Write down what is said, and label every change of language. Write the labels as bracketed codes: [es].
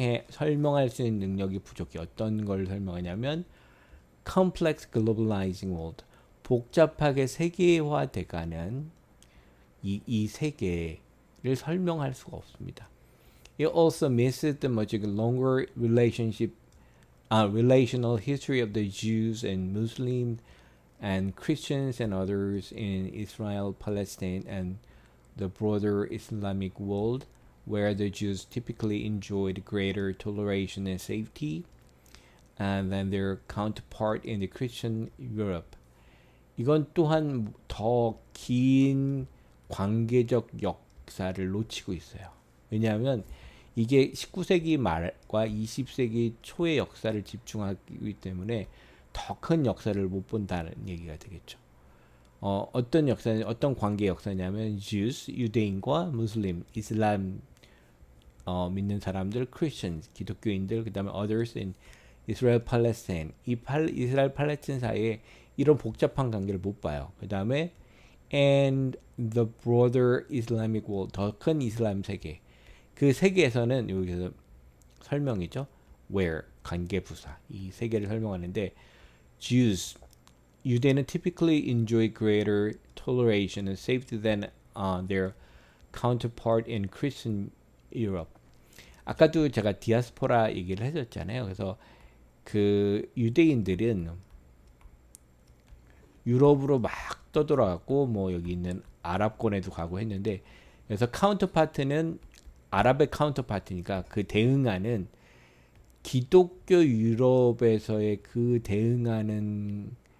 [ko] 설명할 수 있는 능력이 부족해. 어떤 걸 설명하냐면 [en] complex globalizing world [ko] 복잡하게 세계화돼가는 이 세계를 설명할 수가 없습니다. [en] It also misses the much longer relational history of the Jews and Muslims and Christians and others in Israel, Palestine, and the broader Islamic world, where the Jews typically enjoyed greater toleration and safety than their counterpart in the Christian Europe. [ko] 이건 또한 더 긴 관계적 역사를 놓치고 있어요. 왜냐하면 이게 19세기 말과 20세기 초의 역사를 집중하기 때문에 더 큰 역사를 못 본다는 얘기가 되겠죠. 어떤 관계 역사냐면 Jews, 유대인과 무슬림, 이슬람 믿는 사람들, Christians, 기독교인들, 그 다음에 [en] others in Israel, Palestine. [ko] 이스라엘, 팔레스타인 사이에 이런 복잡한 관계를 못 봐요. 그 다음에 [en] and the broader Islamic world, [ko] 더 큰 이슬람 세계. 그 세계에서는 여기서 설명이죠. [en] where [ko] 관계부사 이 세 개를 설명하는데 [en] Jews [ko] 유대인은 [en] typically enjoy greater toleration and safety than their counterpart in Christian Europe. [ko] 아까도 제가 디아스포라 얘기를 해줬잖아요. 그래서 그 유대인들은 유럽으로 막 떠돌아갔고 뭐 여기 있는 아랍권에도 가고 했는데 그래서 카운터파트는 아랍의 카운터파트니까 그 대응하는 기독교 유럽에서의 그 대응하는